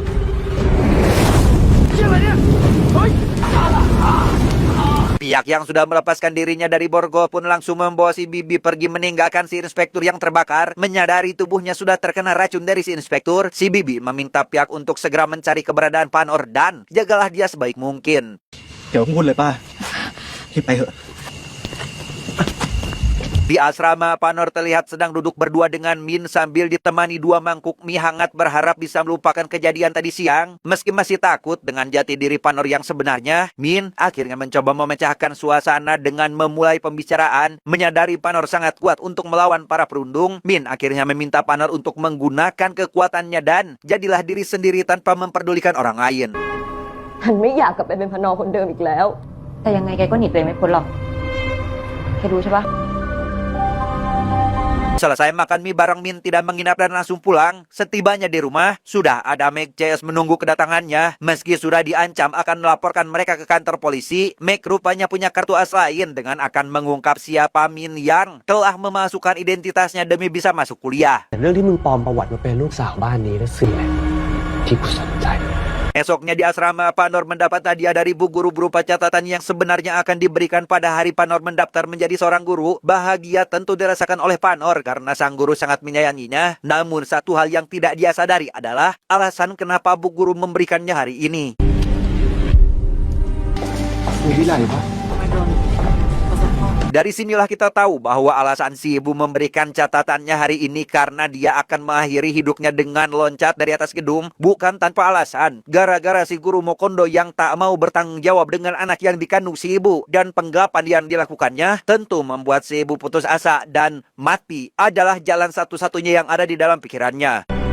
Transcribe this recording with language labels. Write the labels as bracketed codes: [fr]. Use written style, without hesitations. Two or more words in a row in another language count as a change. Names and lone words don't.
[id] Pihak yang sudah melepaskan dirinya dari borgol pun langsung membawa si Bibi pergi meninggalkan si inspektur yang terbakar. Menyadari tubuhnya sudah terkena racun dari si inspektur, si Bibi meminta pihak untuk segera mencari keberadaan Panor dan jagalah dia sebaik mungkin. [th] เดี๋ยวพูดเลยป้ารีบไปเถอะ [id] Di asrama, Panor terlihat sedang duduk berdua dengan Min sambil ditemani 2 mangkuk mie hangat berharap bisa melupakan kejadian tadi siang. Meski masih takut dengan jati diri Panor yang sebenarnya, Min akhirnya mencoba memecahkan suasana dengan memulai pembicaraan. Menyadari Panor sangat kuat untuk melawan para perundung, Min akhirnya meminta Panor untuk menggunakan kekuatannya dan jadilah diri sendiri tanpa memperdulikan orang lain. [th] ฉันไม่อยากกลับไปเป็นพนอคนเดิมอีกแล้ว แต่ยังไงแกก็หนีตัวเองไม่พ้นหรอกแกรู้ใช่ปะ [id] Selesai makan mie bareng, Min tidak menginap dan langsung pulang. Setibanya di rumah, sudah ada Meg CS menunggu kedatangannya. Meski sudah diancam akan melaporkan mereka ke kantor polisi, Meg rupanya punya kartu as lain dengan akan mengungkap siapa Min yang telah memasukkan identitasnya demi bisa masuk kuliah. [th] แต่เรื่องที่มึงปลอมประวัติมาเป็นลูกสาวบ้านนี้นั่นสิแหละที่กูสนใจ [id] Esoknya di asrama, Panor mendapat hadiah dari Bu Guru berupa catatan yang sebenarnya akan diberikan pada hari Panor mendaftar menjadi seorang guru. Bahagia tentu dirasakan oleh Panor karena sang guru sangat menyayanginya. Namun satu hal yang tidak dia sadari adalah alasan kenapa Bu Guru memberikannya hari ini. [th] มีวิไลปะ [id] Dari sinilah kita tahu bahwa alasan si ibu memberikan catatannya hari ini karena dia akan mengakhiri hidupnya dengan loncat dari atas gedung, bukan tanpa alasan. Gara-gara si guru Mokondo yang tak mau bertanggung jawab dengan anak yang dikandung si ibu dan penggelapan yang dilakukannya tentu membuat si ibu putus asa dan mati adalah jalan satu-satunya yang ada di dalam pikirannya.